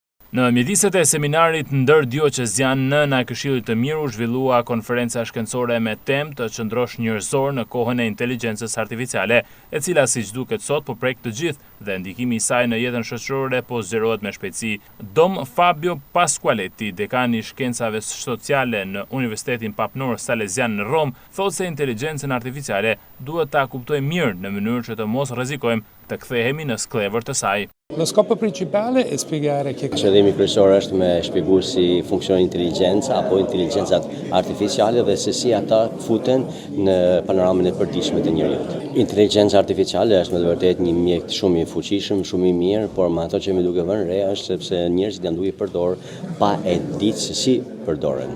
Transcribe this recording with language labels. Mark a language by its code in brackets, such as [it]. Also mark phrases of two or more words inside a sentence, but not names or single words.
[sq] Në mjediset e seminarit ndërdioqezian në Këshillit të Mirë u zhvillua konferenca shkencore me temë të qëndrosh njerëzor në kohën e inteligjencës artificiale, e cila siç duket sot po prek të gjithë dhe ndikimi i saj në jetën shoqërore po zgjerohet me shpejtësi. Dom Fabio Pasqualetti, dekani i shkencave sociale në Universitetin Papnor Salesian në Rom, thotë se inteligjencën artificiale duhet ta kuptojmë mirë në mënyrë që të mos rrezikojmë të kthehemi në sklevër të saj. [it] Lo scopo principale è spiegare che [sq] qëllimi kryesor është me shpjeguar si funksionon inteligjenca apo inteligjenca artificiale dhe se si ata futen në panoramën e përditshme të njerëzit. Inteligjenca artificiale është me të vërtetë një mjet shumë i fuqishëm, shumë i mirë, por me ato që më duke vënë re është sepse njerëzit janë duke përdor pa e ditë se si përdoren.